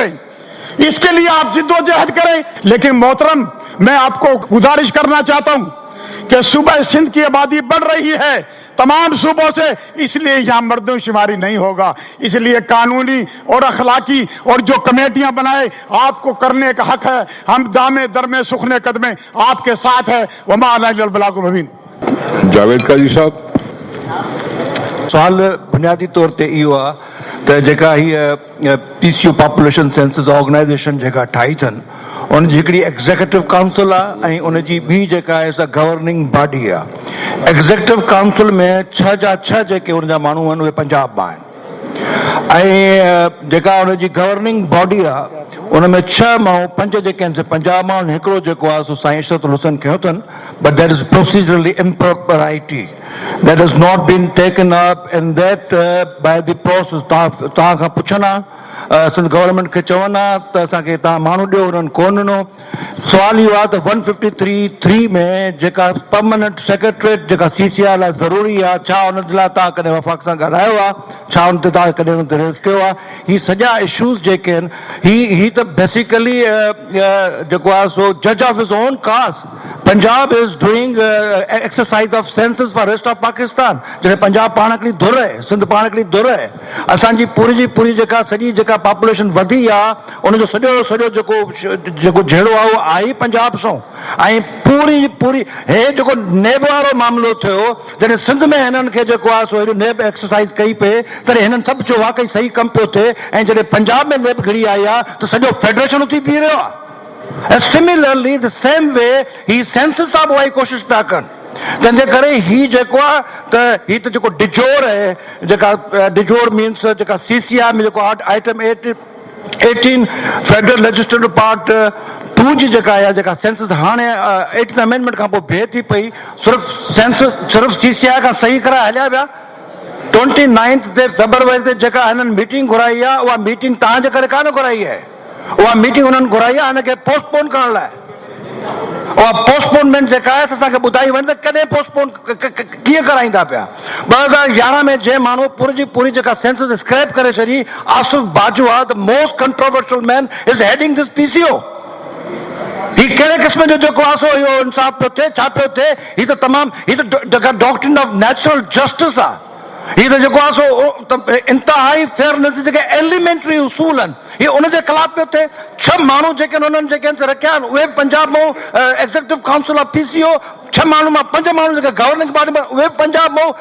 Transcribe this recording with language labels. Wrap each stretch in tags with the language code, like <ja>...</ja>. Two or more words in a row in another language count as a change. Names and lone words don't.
<ur>اس کے لیے آپ جدوجہد کریں۔ لیکن محترم، میں آپ کو گزارش کرنا چاہتا ہوں کہ صوبہ سندھ کی آبادی بڑھ رہی ہے تمام صوبوں سے، اس لیے یہاں مردم شماری نہیں ہوگا. اس لیے قانونی اور اخلاقی اور جو کمیٹیاں بنائے آپ کو کرنے کا حق ہے. हम</ur> <fa>دامے درمے سخنے قدمے</fa> <ur>آپ کے ساتھ ہے.</ur> <ar>وما عليه البلاغ المبين.</ar> <ur>جاوید قاضی صاحب,</ur> <sd>सवाल बुनियादी तौर ते इहो आहे त जेका हीअ PCO पॉपुलेशन सेंसस ऑर्गेनाइजेशन जेका ठाही अथनि, उनजी हिकिड़ी</sd> <en>executive council</en> <sd>आहे ऐं उनजी ॿी जेका आहे सा</sd> <en>governing body</en> <sd>आहे।</sd> <en>executive council</en> <sd>में 6 जा 6 जेके उनजा माण्हू आहिनि उहे पंजाब मां आहिनि ऐं जेका उनजी</sd> <en>governing body</en> <sd>आहे उन में 6 माण्हू 5 जेके आहिनि से पंजाब मां आहिनि, हिकिड़ो जेको आहे सो साईं इशरतुल हुसैन खयो अथनि,</sd> <en>But that is procedurally impropriety that has not been taken up and that by the process।</en> <sd>तव्हां खां पुछनि सिंध गवर्नमेंट खे चवनि त असांखे तव्हां माण्हू ॾियो, उन्हनि कोन ॾिनो। सुवाल इहो आहे त 153(3) में जेका</sd> <en>permanent secretariat</en> <sd>जेका CCR लाइ ज़रूरी आहे, छा उन जे लाइ तव्हां कॾहिं वफ़ाक़ सां ॻाल्हायो आहे? छा उन ते तव्हां कॾहिं उन ते रेज़ कयो आहे? ही सॼा इशूज़ जेके आहिनि, ही त बेसिकली जेको आहे सो</sd> <en>judge of his own cause. Punjab is doing exercise of census for rest of Pakistan.</en> <sd>जॾहिं पंजाब पाण हिकिड़ी धुर आहे, सिंध पाण हिकिड़ी धुर आहे, असांजी पूरी जी पूरी जेका सॼी जेका पॉपुलेशन वधी आहे उनजो सॼो जेको जहिड़ो आहे उहो आहे पंजाब सां। ऐं पूरी हे जेको नेब वारो मामिलो थियो, जॾहिं सिंध में हिननि खे जेको आहे सो हेॾो</sd> <en>NAB exercise</en> <sd>कई पए, तॾहिं हिननि सभु चयो वाकई सही कमु पियो थिए। ऐं जॾहिं पंजाब में नेब घिड़ी आई आहे त सॼो फेडरेशन उथी बीह रहियो आहे।</sd> <en>similarly the same way</en> <sd>ही सेंसस सां उहा ई कोशिशि था कनि। तंहिंजे करे ही जेको आहे त ही त जेको डिजोर आहे, जेका डिजोर मीन्स जेका CCR में जेको</sd> <en>item 18 federal legislative part 2</en> <sd>जी जेका आहे, जेका सेंसस हाणे</sd> <en>18th amendment</en> <sd>खां पोइ बिहे थी पई, सिर्फ़ु CCR खां सही कराए हलिया विया। 29 फरवरी ते जेका हिननि मीटिंग घुराई आहे, उहा मीटिंग तव्हांजे करे कान घुराई आहे, उहा मीटिंग हुननि घुराई आहे हिनखे पोस्टपोन करण लाइ। उहा पोस्टपोनमेंट जेका आहे असांखे ॿुधाई वञे त कॾहिं पोस्टपोन कीअं कराईंदा पिया। 2011 में जंहिं माण्हू पूरी जेका सेंसस स्क्रैप करे छॾी, आसिफ बाजवा,</sd> <en>the most controversial man, is heading this PCO.</en> <sd>ही कहिड़े क़िस्म जो जेको आहे सो इहो इंसाफ़ पियो थिए, छा पियो थिए? ही त तमामु, ही त जेका</sd> <en>doctrine of natural justice</en> <sd>आहे, ही त जेको आहे सो इंतहाई फेयरनेस जेके एलिमेंट्री उसूल आहिनि, हीअ उनजे ख़िलाफ़ पियो थिए। 6 माण्हू जेके उन्हनि जेके रखिया आहिनि उहे पंजाब मां</sd> <en>Executive Council of PCO,</en> <sd>6 माण्हू मां 5 माण्हू जेके</sd> <en>governing body</en> <sd>में उहे पंजाब मां।</sd>